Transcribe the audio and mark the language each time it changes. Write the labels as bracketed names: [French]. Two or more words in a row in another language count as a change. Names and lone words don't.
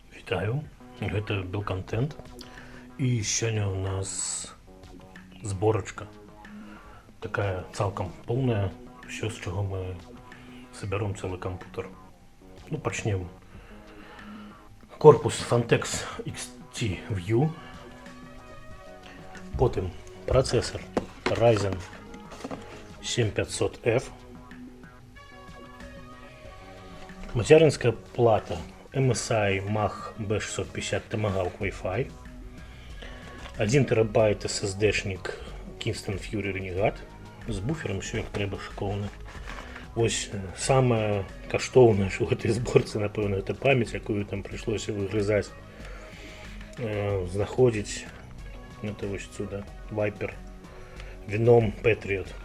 [Belarusian] Вітаю, гэта Белконтент. І сёння у нас зборачка. Такая цалкам поўная, все, з чаго мы соберем цэлы кампутер. Ну, пачнем. Корпус Phontex XT View. Потым працэсар Ryzen 7500F. Мацярынская плата MSI Mach B650 Tomahawk Wi-Fi. 1 терабайт SSD-шник Kingston Fury Renegade. З буфером все як трэба шыкоўна. Вось самае каштоўнае, што ў гэтай зборцы, напэўна, гэта памяць, якую там прыйшлося выгрызаць. Знаходзіць это вось сюда Viper Venom Patriot.